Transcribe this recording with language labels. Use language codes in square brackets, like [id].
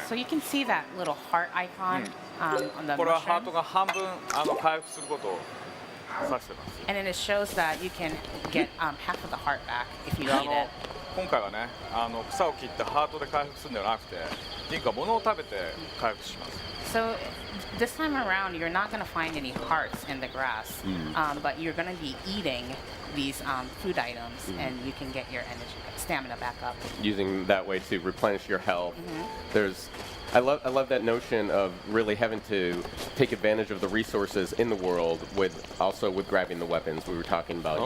[en] So you can see that little heart icon on the [ja] これはハート [en] mushroom, [ja] が半分回復することを指してます。 [en] and then it shows that you can get half of the heart back if you eat it. [ja] 今回はね草を切ってハートで回復するんではなくて、リンクは物を食べて回復します。 [en] So this time around, you're not going to find any hearts in the grass, but you're going to be eating these food items, and you can get your energy, stamina back up. using that way to replenish your health. I love that notion of really having to take advantage of the resources in the world with grabbing the weapons we were talking about.